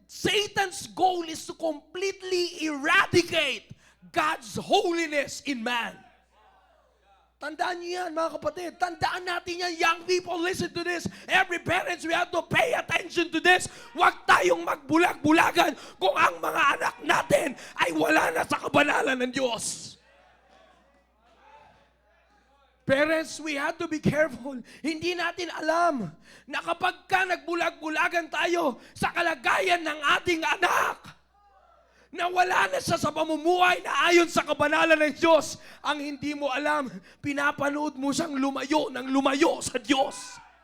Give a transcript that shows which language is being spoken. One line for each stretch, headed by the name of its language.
English: Satan's goal is to completely eradicate God's holiness in man.
Filipino: Tandaan niyo yan, mga kapatid. Tandaan natin yan.
English: Young people, listen to this. Every parents, we have to pay attention to this.
Filipino: Huwag tayong magbulag-bulagan kung ang mga anak natin ay wala na sa kabanalan ng Diyos.
English: Parents, we have to be careful.
Filipino: Hindi natin alam na kapag ka nagbulag-bulagan tayo sa kalagayan ng ating anak, na wala na siya sa pamumuhay na ayon sa kabanalan ng Diyos, ang hindi mo alam, pinapanood mo siyang lumayo sa Diyos.